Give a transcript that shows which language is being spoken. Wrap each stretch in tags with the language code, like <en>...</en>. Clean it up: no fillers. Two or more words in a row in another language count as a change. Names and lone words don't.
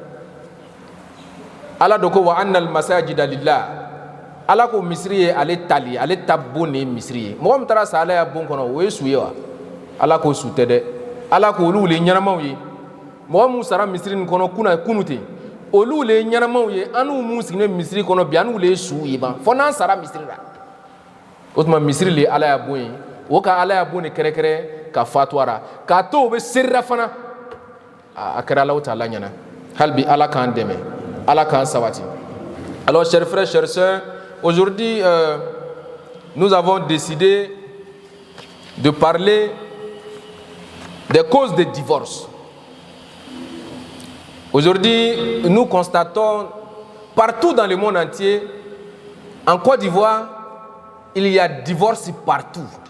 <bm>Ala do ko</bm> <ar>وأن المساجد لله</ar> <bm>Ala ko misiri ye ale tali ale ta bon ne misiri ye mɔgɔ min taara sa Ala ya bon kɔnɔ o ye su ye wa Ala ko su tɛ dɛ Ala ko olu le ɲɛnamaw ye mɔgɔ mun sara misiri nin kɔnɔ kunu ten olu le ɲɛnamaw ye an n'u mun sigilen misiri kɔnɔ bi an n'u le su ye ban fɔ n'an sara misiri la o tuma misiri le Ala ya bon ye o ka Ala ya bon ne kɛrɛkɛrɛ ka fatuwara k'a to o bɛ serira fana a kɛra Alahu taala ɲɛna hali bi Ala k'an dɛmɛ Ala k'an sabati.</bm> <fr>Alors chers frères, chers sœurs, aujourd'hui nous avons décidé de parler des causes de divorce. Aujourd'hui, nous constatons partout dans le monde entier, en Côte d'Ivoire, il y a divorce partout.</fr>